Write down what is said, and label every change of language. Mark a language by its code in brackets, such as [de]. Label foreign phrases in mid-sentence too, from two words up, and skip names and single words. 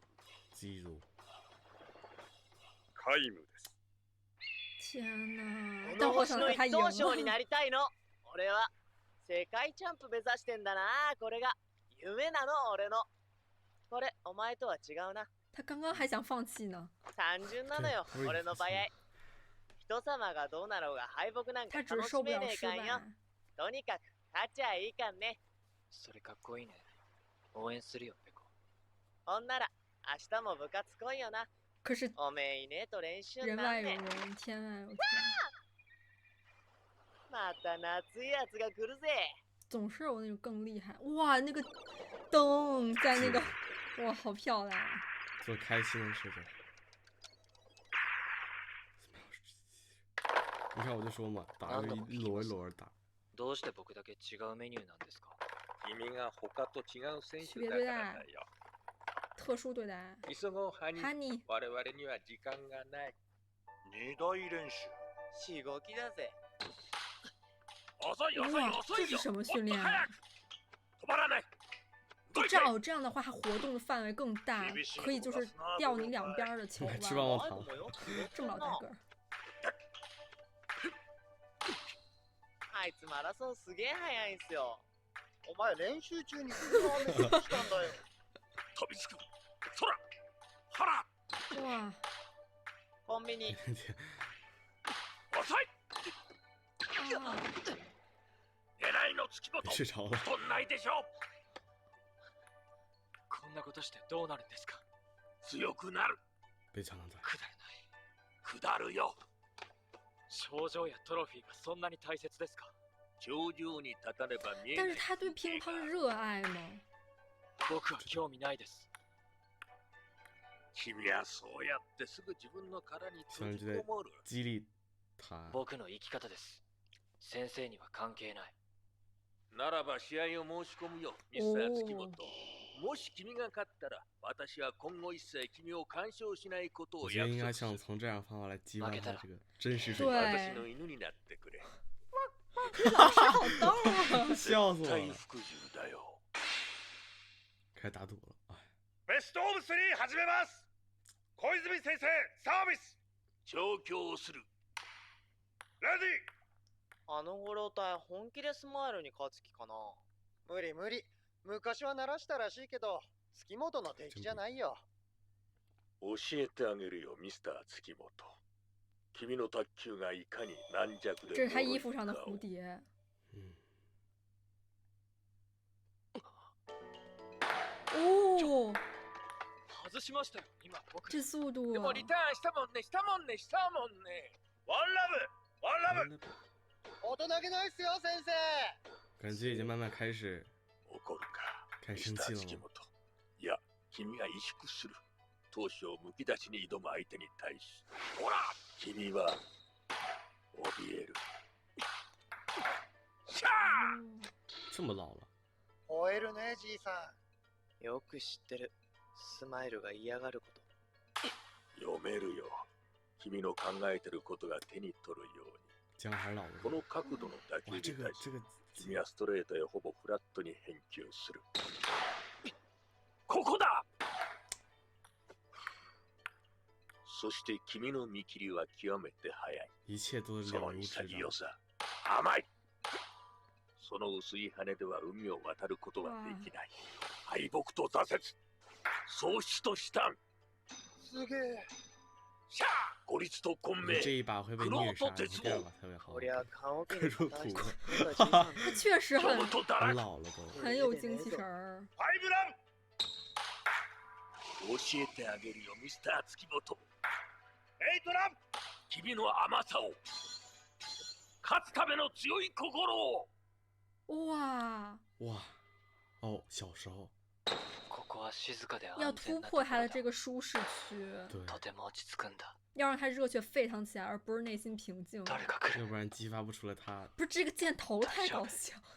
[ja] ゼロ。皆無です。 [zh] 天哪！ [ja] この星の一等賞になりたいの。俺は世界チャンプ目指してんだな。これが夢なの俺の。これお前とは違うな。 [zh] 他刚刚还想放弃呢。 [ja] 単純なのよ俺の場合。人様がどうなろうが敗北なんか楽しめねえかんよ。とにかく勝ちゃいいかんね。それかっこいいね。応援するよペコ。ほんなら明日も部活来いよな。可是おめえいねえと練習人なんね。 [zh] 外有人，天外有天。 [ja] また夏いやつが来るぜ。 [zh] 总是有那种更厉害。哇，那个灯在那个，哇，好漂亮啊！做开心的事情。你看我就说嘛，打就一摞一摞的打。 [ja] どうして僕だけ違うメニューなんですか？君が他と違う選手だからだよ。 [zh] 特殊对待。 [ja] 急ごうハニー。我々には時間がない。 2大練習。しごきだぜ。遅い遅い遅いよ。 [zh] 这是什么训练啊？ [ja] 止まらない。 [zh] 这样的话，它活动的范围更大，可以就是吊你两边的球吧。吃棒棒糖。这么老大个儿。 [ja] あいつマラソンすげえ速いんすよ。お前練習中に車をめっちゃしたんだよ。飛びつく。そら。腹。哇。コンビニ。遅い。狙いの月本。とんないでしょ。こんなことしてどうなるんですか？強くなる。 [zh] 被抢了。 [ja] くだらない。下るよ。賞状やトロフィーがそんなに大切ですか？頂上に立たねば見えない。 [zh] 但是他对乒乓热爱吗？ [ja] 僕は興味ないです。君はそうやってすぐ自分の殻に閉じこもる。 [zh] 激励他。 [ja] 僕の生き方です。先生には関係ない。ならば試合を申し込むよ、ミスター月本。もし君が勝ったら、私は今後一切君を干渉しないことを約束する。 [zh] 我觉得应该像从这样方法来激发他这个真实水平。 [ja] 私の犬になってくれ。 [zh] 老师好逗啊！笑死我了。开始打赌了。 [ja] ベストオブ3始めます。小泉先生、サービス。調教する。レディー。あのご老体本気でスマイルに勝つ気かな。無理無理。昔は鳴らしたらしいけど、月本の敵じゃないよ。教えてあげるよ、ミスター月本。君の卓球がいかに軟弱で。 [zh] 这是他衣服上的蝴蝶。哦。 [ja] 外しましたよ、今僕。 [zh] 这速度。 [ja] でもリターンしたもんね。ワンラブ。大人げないっすよ、先生。 [zh] 感觉已经慢慢开始开始生气了。 [ja] いや、君は萎縮する。闘志をむき出しに挑む相手に対し、ほら、君は怯える。シャー！ [zh] 这么老了。 [ja] 吠えるね、じいさん。よく知ってる。スマイルが嫌がること。読めるよ。君の考えてることが手に取るように。この角度の打球に対し、君はストレートへほぼフラットに返球する。ここだ！そして君の見切りは極めて速い。その潔さ、甘い。その薄い羽では海を渡ることはできない。敗北と挫折、喪失と死闘。すげえ。シャー！孤立と混迷。 [zh] 这一把会被虐杀，第二把特别好。可入土。他确实很老了都，很有精气神儿。 [ja] 教えてあげるよ、ミスター月本。エイトラン、君の甘さを、勝つための強い心を。 [zh] 哇！哦，小时候。要突破他的这个舒适区，要让他热血沸腾起来，而不是内心平静。要不然激发不出来他。不是这个箭头太搞笑。